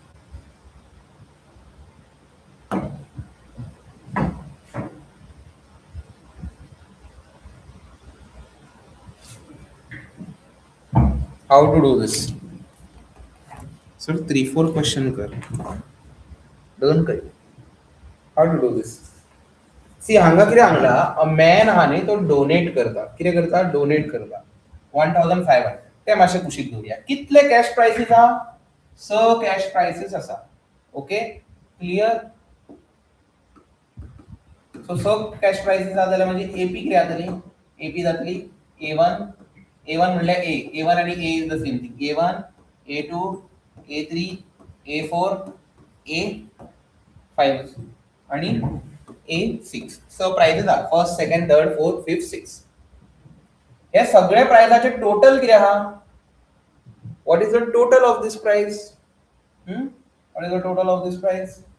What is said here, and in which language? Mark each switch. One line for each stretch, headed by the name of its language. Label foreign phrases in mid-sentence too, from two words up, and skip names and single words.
English: How to do this? Sir, 3-4 question कर. Don't कर. How to do this?
Konkani: सी हांगा कितें सांगला,
English: a man
Konkani: आहा न्ही तो डोनेट करता. कितें करता? डोनेट करता 1500. ते मातशें कुशीक दवरया. कितले
English: cash prizes
Konkani: आहा? 6
English: cash prizes
Konkani: आसा.
English: ओके क्लियर?
Konkani: सो 6
English: cash prizes
Konkani: आहा जाल्यार मागीर एपी कितें जातली? एपी जातली A1. A1 म्हणल्यार A1 आनी A
English: is the same thing.
Konkani: A1, A2, A3, A4, A5 आणि A6. स प्रायसीस आहा.
English: first, second, third, fourth, fifth, six.
Konkani: हे सगळे प्रायसाचे टोटल कितें आहा?
English: What is the total of this price? What is the total of this price?